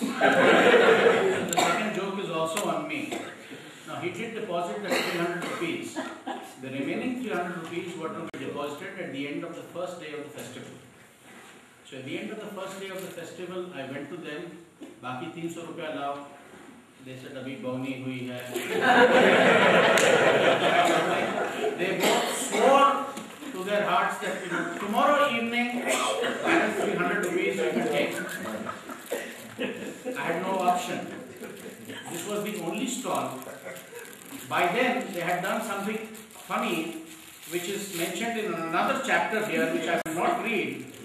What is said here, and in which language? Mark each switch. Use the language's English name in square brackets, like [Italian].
[English] The second joke is also on me. Now he did deposit the 300 rupees. The remaining 300 rupees were to be deposited at the end of the first day of the festival. So at the end of the first day of the festival, I went to them, [Hindi] बाकी 300 रुपया लाओ. [English] They said [Hindi] अभी बौनी हुई है. [English] They both swore to their hearts that tomorrow evening, balance 300 rupees you can take. I had no option. This was the only stall. By then, they had done something funny, which is mentioned in another chapter here, which I will not read.